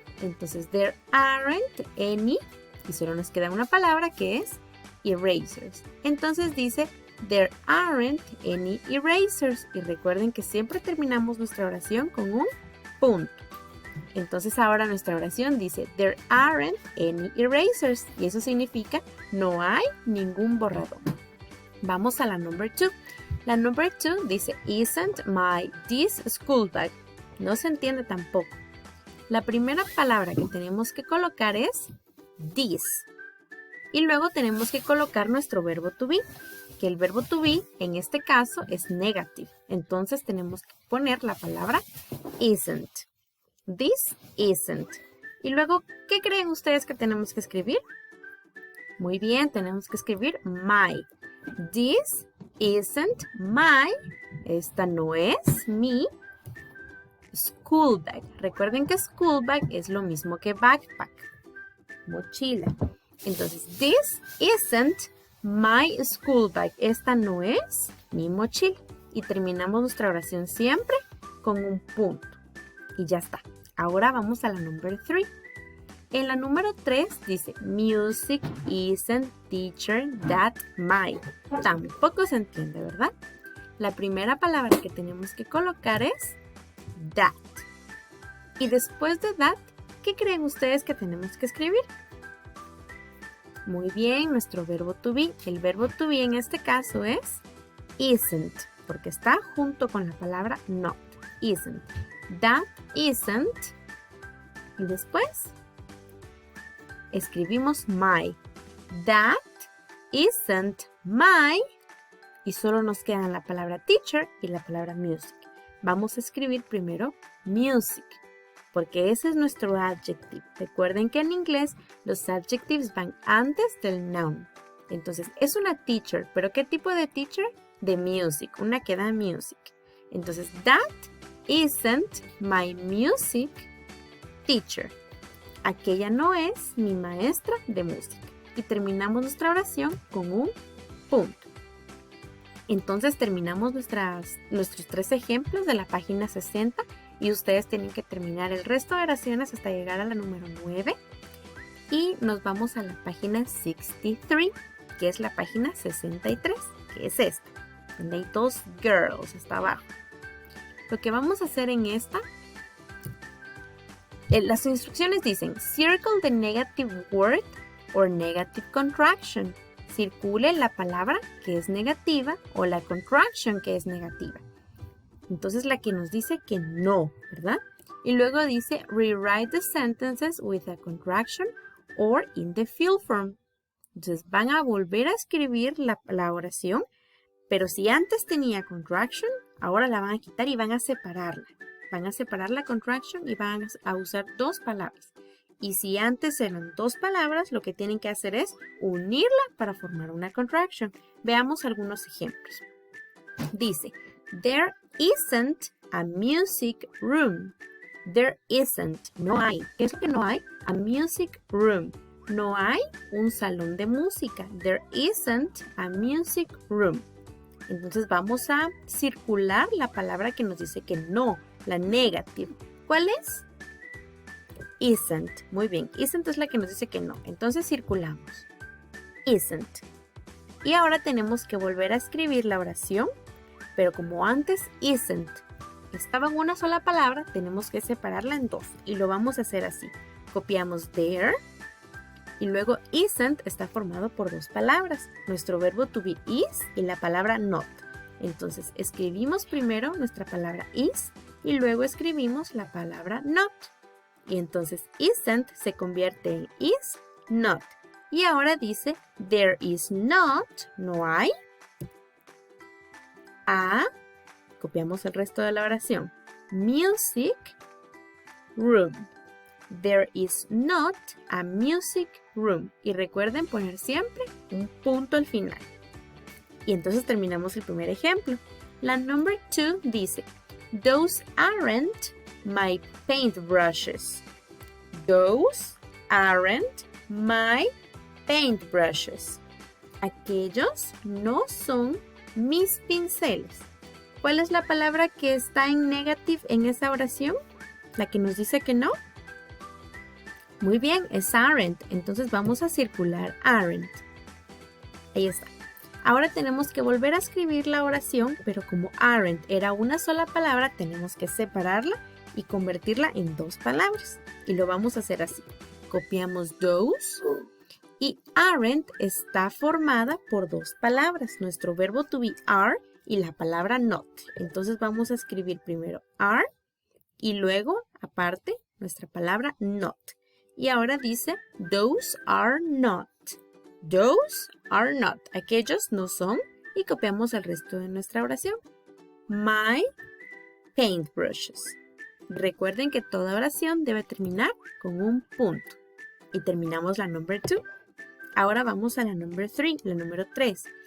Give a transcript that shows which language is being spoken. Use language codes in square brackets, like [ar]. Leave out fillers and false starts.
[es] Entonces, [en] there aren't any. [es] Y solo nos queda una palabra que es erasers. Entonces dice [en] there aren't any erasers. [es] Y recuerden que siempre terminamos nuestra oración con un punto. Entonces ahora nuestra oración dice [en] there aren't any erasers. [es] Y eso significa no hay ningún borrador. Vamos a la number 2. La [en] number 2 [es] dice [en] isn't my this school bag. [es] No se entiende tampoco. La primera palabra que tenemos que colocar es this. Y luego tenemos que colocar nuestro verbo to be, que el verbo to be en este caso es negative. Entonces tenemos que poner la palabra isn't. [en] This isn't. [es] Y luego, ¿qué creen ustedes que tenemos que escribir? Muy bien, tenemos que escribir my. [en] This isn't my. [es] Esta no es mi [en] school bag. [es] Recuerden que school bag es lo mismo que backpack, mochila. Entonces, [en] this isn't my school bag. [es] Esta no es mi mochila. Y terminamos nuestra oración siempre con un punto. Y ya está. Ahora vamos a la number 3. En la número 3 dice, [en] music isn't teacher that my. [es] Tampoco se entiende, ¿verdad? La primera palabra que tenemos que colocar es that. Y después de that, ¿qué creen ustedes que tenemos que escribir? Muy bien, nuestro verbo to be. El verbo to be en este caso es isn't, porque está junto con la palabra not. Isn't. [en] That isn't. [es] Y después escribimos my. [en] That isn't my. [es] Y solo nos quedan la palabra teacher y la palabra music. Vamos a escribir primero music, porque ese es nuestro adjective. Recuerden que en inglés los adjectives van antes del noun. Entonces, es una teacher, pero ¿qué tipo de teacher? De music, una que da music. Entonces, [en] that isn't my music teacher. [es] Aquella no es mi maestra de música. Y terminamos nuestra oración con un punto. Entonces, terminamos nuestros 3 ejemplos de la página 60. Y ustedes tienen que terminar el resto de oraciones hasta llegar a la número 9. Y nos vamos a la página 63, que es la página 63, que es esta, donde hay 2 girls hasta abajo. Lo que vamos a hacer en esta, las instrucciones dicen, [en] circle the negative word or negative contraction. [es] Circule la palabra que es negativa o la contraction que es negativa. Entonces la que nos dice que no, ¿verdad? Y luego dice [en] rewrite the sentences with a contraction or in the field form. [es] Entonces van a volver a escribir la oración, pero si antes tenía contraction, ahora la van a quitar y van a separarla. Van a separar la contraction y van a usar 2 palabras. Y si antes eran dos palabras, lo que tienen que hacer es unirla para formar una contraction. Veamos algunos ejemplos. [en] Dice, there isn't a music room. There isn't, [es] no hay. ¿Qué es lo que no hay? [en] A music room. [es] No hay un salón de música. [en] There isn't a music room. [es] Entonces vamos a circular la palabra que nos dice que no, la negative. ¿Cuál es? Isn't. Muy bien, isn't es la que nos dice que no. Entonces circulamos. Isn't. Y ahora tenemos que volver a escribir la oración, pero como antes isn't estaba en una sola palabra, tenemos que separarla en dos. Y lo vamos a hacer así. Copiamos there. Y luego isn't está formado por dos palabras. Nuestro verbo to be is y la palabra not. Entonces escribimos primero nuestra palabra is y luego escribimos la palabra not. Y entonces isn't se convierte en is not. Y ahora dice [en] there is not, [es] no hay. Copiamos el resto de la oración. [en] Music room. There is not a music room. [es] Y recuerden poner siempre un punto al final. Y entonces terminamos el primer ejemplo. La [en] number 2 [es] dice, [en] those aren't my paintbrushes. Those aren't my paintbrushes. [es] Aquellos no son mis pinceles. ¿Cuál es la palabra que está en negative en esa oración? ¿La que nos dice que no? Muy bien, es aren't. Entonces vamos a circular aren't. Ahí está. Ahora tenemos que volver a escribir la oración, pero como aren't era una sola palabra, tenemos que separarla y convertirla en dos palabras. Y lo vamos a hacer así. Copiamos those y aren't está formada por dos palabras. Nuestro verbo to be are y la palabra not. Entonces vamos a escribir primero are y luego, aparte, nuestra palabra not. Y ahora dice, [en] those are not. Those are not. [es] Aquellos no son. Y copiamos el resto de nuestra oración. [en] My paintbrushes. [es] Recuerden que toda oración debe terminar con un punto. Y terminamos la number 2. Ahora vamos a la number 3, la número 3.